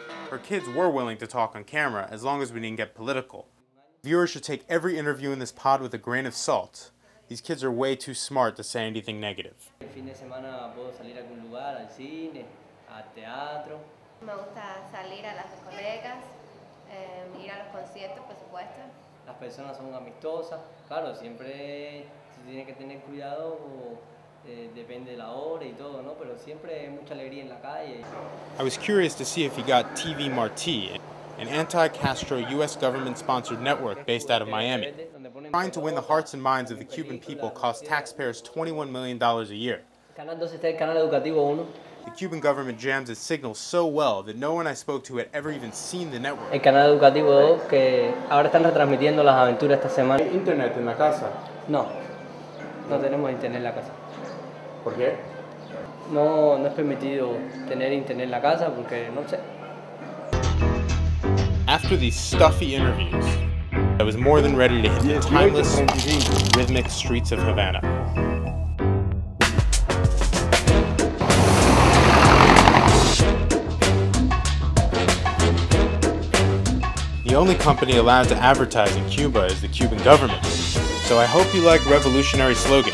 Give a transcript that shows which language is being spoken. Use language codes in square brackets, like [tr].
[en] Her kids were willing to talk on camera as long as we didn't get political. Viewers should take every interview in this pod with a grain of salt. These kids are way too smart to say anything negative. [es] El fin de semana puedo salir a algún lugar, al cine, al teatro. Me gusta salir a las discotecas, ir a los conciertos, por supuesto. Las personas son amistosas. Claro, siempre se tiene que tener cuidado, depende de la hora y todo, ¿no? Pero siempre hay mucha alegría en la calle. [en] I was curious to see if he got TV Marti, an anti-Castro U.S. government-sponsored network based out of Miami. Trying to win the hearts and minds of the Cuban people costs taxpayers $21 million a year. [es] Canal 2 está el canal educativo 1. [en] The Cuban government jams its signals so well that no one I spoke to had ever even seen the network. [es] El canal educativo 2 que ahora están retransmitiendo las aventuras esta semana. ¿Hay internet en la casa? No, no tenemos internet en la casa. ¿Por qué? No es permitido tener internet en la casa porque no sé. [en] After these stuffy interviews, I was more than ready to hit the timeless, rhythmic streets of Havana. The only company allowed to advertise in Cuba is the Cuban government, so I hope you like revolutionary slogans.